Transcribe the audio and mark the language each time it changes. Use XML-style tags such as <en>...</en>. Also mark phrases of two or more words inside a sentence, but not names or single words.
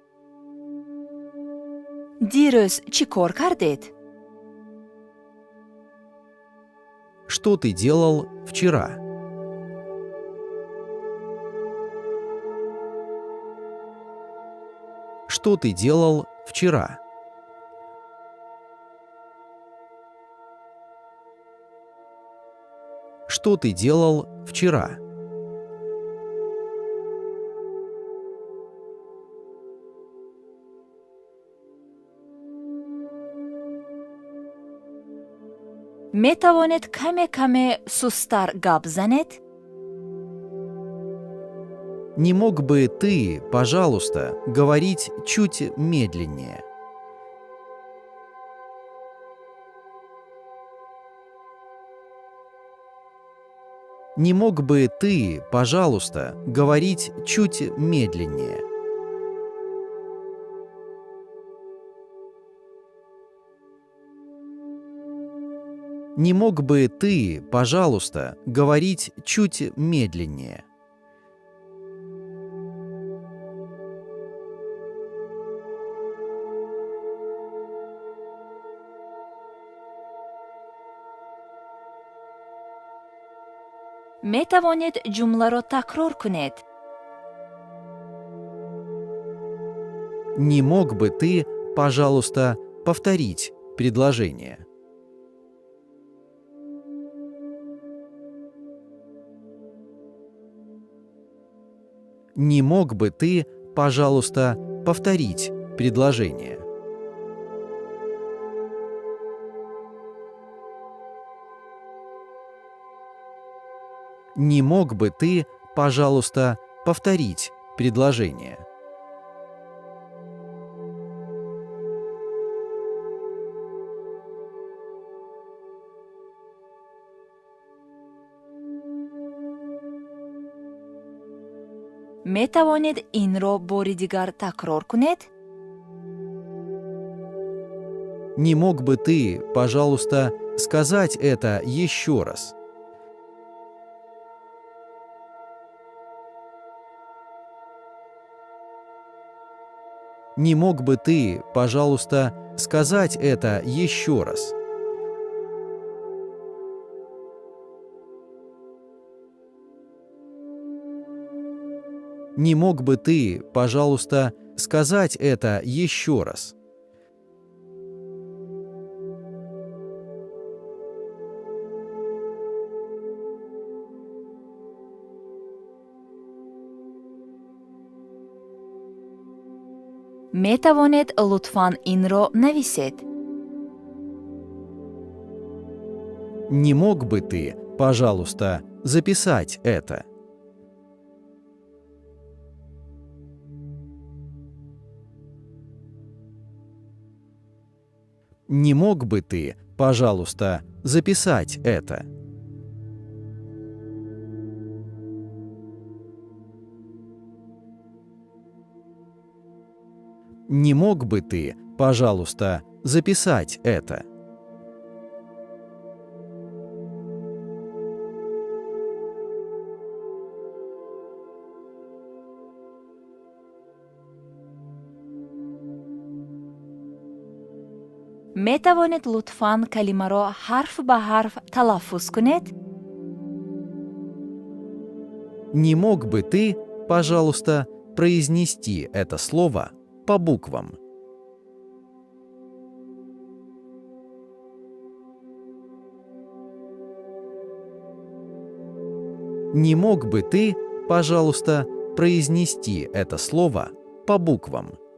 <tg>дирӯз чӣ кор кардед?</tg> <ru>Что ты делал вчера? Что ты делал вчера? Что ты делал вчера?</ru> <tg>метавонед каме-каме сустар гап занед?</tg> <ru>Не мог бы ты, пожалуйста, говорить чуть медленнее? Не мог бы ты, пожалуйста, говорить чуть медленнее? Не мог бы ты, пожалуйста, говорить чуть медленнее?</ru> <tg>метавонед ҷумларо такрор кунед?</tg> <ru>Не мог бы ты, пожалуйста, повторить предложение? Не мог бы ты, пожалуйста, повторить предложение? Не мог бы ты, пожалуйста, повторить предложение?</ru> <tg>метавонед инро бори дигар такрор кунед?</tg> <ru>Не мог бы ты, пожалуйста, сказать это еще раз? Не мог бы ты, пожалуйста, сказать это еще раз? Не мог бы ты, пожалуйста, сказать это еще раз?</ru> <tg>метавонед лутфан инро нависед?</tg> <ru>Не мог бы ты, пожалуйста, записать это? Не мог бы ты, пожалуйста, записать это? Не мог бы ты, пожалуйста, записать это?</ru> <tg>метавонед лутфан калимаро ҳарф ба ҳарф талаффуз кунед?</tg> <ru>Не мог бы ты, пожалуйста, произнести это слово по буквам? Не мог бы ты, пожалуйста, произнести это слово по буквам?</ru>